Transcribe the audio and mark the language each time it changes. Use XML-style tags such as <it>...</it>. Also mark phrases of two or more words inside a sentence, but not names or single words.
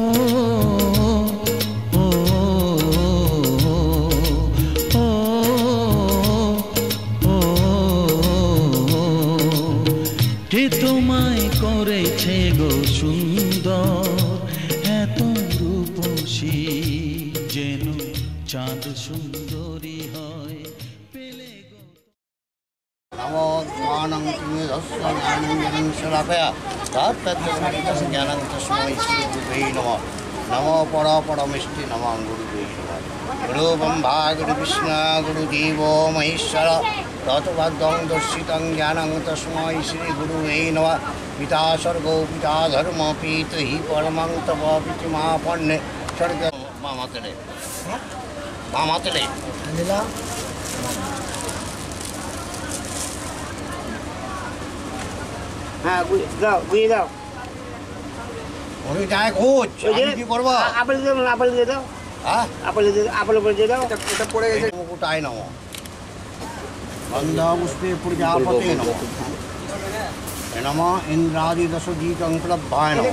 <bn>ও ও ও কে তোমায় করেছে গো সুন্দর এত রূপসী যেন চাঁদ সুন্দরী হয় পেলে গো</bn> <sa>नमो ज्ञानं तिमिरस्य ज्ञानं शलाकया तत्तज्ज्ञानं तस्मै श्रीगुरुवे नमः नमो परमिष्टि नमः गुरुवे नमः गुरु ब्रह्मा गुरु विष्णु गुरुदेवो महेश्वर तत्पदं दर्शितं ज्ञानं तस्मै श्रीगुरुवे नमः पिता स्वर्गो पिता धर्म पितुः परमं तप पितृमापन्ने स्वर्ग मामातले</sa> <bn>হ্যাঁ দাও বুঝে দাও ওই যাই খোঁজ আমি কি করব আপেল দিয়ে দাও আপেল দিয়ে দাও হ্যাঁ আপেল উপরে দিয়ে দাও এটা পড়ে গেছে মুকুটায়</bn> <sa>নমঃ গন্ধা পুষ্পে প্রজাপতে নমঃ নমঃ ইন্দ্রাদি দশদীকং ক্লব্ধায় নমঃ</sa>